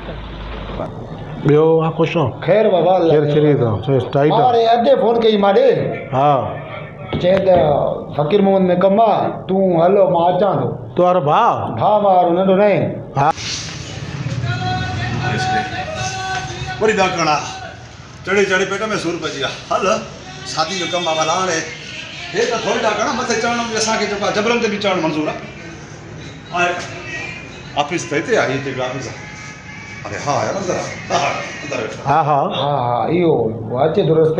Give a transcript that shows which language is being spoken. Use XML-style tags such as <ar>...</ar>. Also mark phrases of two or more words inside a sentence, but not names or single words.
<sd>ॿियो आहे कुझु? ख़ैर बाबा ख़ैर खीरे थो टाइट अरे अॼु फोन कई माॾे। हा चए त फ़कीर मोहम्मद में कमु आहे, तूं हलो मां अचां थो। तुंहिंजो भाउ? भाउ वारो नंढो न आहे। हा वरी ॾाकणा चढ़े चढ़े पेट में सूर पइजी विया। हल शादी जो कमु आहे भला हाणे हे त थोरी ॾाकणा मथे चढ़ण में असांखे जेको आहे जबरन ते बि चढ़णु मंज़ूर आहे। ऑफिस त हिते आहे, हिते ऑफिस आहे। अरे हा यार अंदर हा हा हा हा इहो अचे थो रस्ते।</sd>